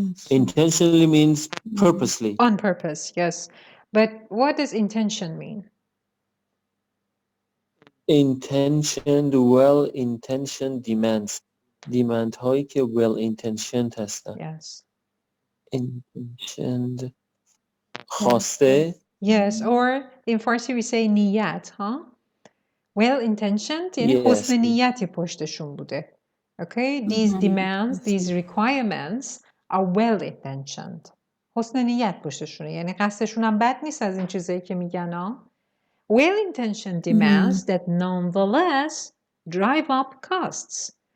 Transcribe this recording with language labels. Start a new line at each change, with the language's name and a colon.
English: Intentionally means purposely. On purpose, yes. But what does intention mean? Intentioned, well-intentioned demands.
Persian: Demand هایی که well-intentioned هستن.
English: Yes.
Persian: Intentioned. خواسته.
English: Yes, or in Farsi we say niyat, Well-intentioned
Persian: یعنی حسن نیتی پشتشون بوده.
English: Okay, these demands, these requirements are well-intentioned.
Persian: حسن نیت پشتشونه. یعنی قصدشون هم بد نیست از این چیزایی که میگن
English: Well-intentioned demands that nonetheless drive up costs.